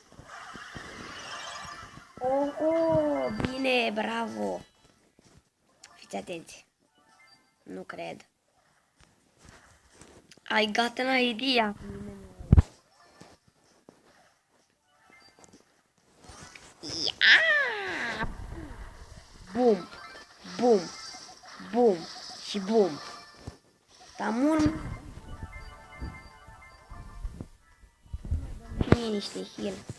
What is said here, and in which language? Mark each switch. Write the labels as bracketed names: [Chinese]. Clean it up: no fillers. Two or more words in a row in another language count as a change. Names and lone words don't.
[Romanian] Bine, bravo. Fiți atenți. Nu cred. [English] I got an idea. Yeah! [Romanian] Bum, bum, bum și bum. Tamur. Mie niște heal.